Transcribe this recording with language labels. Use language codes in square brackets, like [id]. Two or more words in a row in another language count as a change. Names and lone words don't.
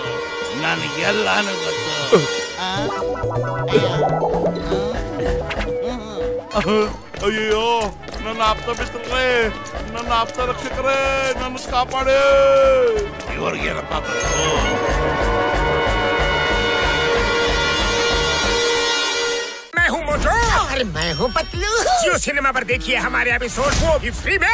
[kn] ನನಗೆಲ್ಲಾನು ಗೊತ್ತು. ಅಯ್ಯೋ, ನನ್ನ ಆಪ್ತ ಮಿತ್ರರೇ, ನನ್ನ ಆಪ್ತ ರಕ್ಷಕರೇ, ನನ್ನ ಕಾಪಾಡೇ. ಇವ್ರಿಗೇನಪ್ಪ ಗೊತ್ತು? [hi] मैं हूँ मोटू और मैं हूँ पतलू। जियो सिनेमा पर देखिए हमारे एपिसोड, वो भी फ्री में।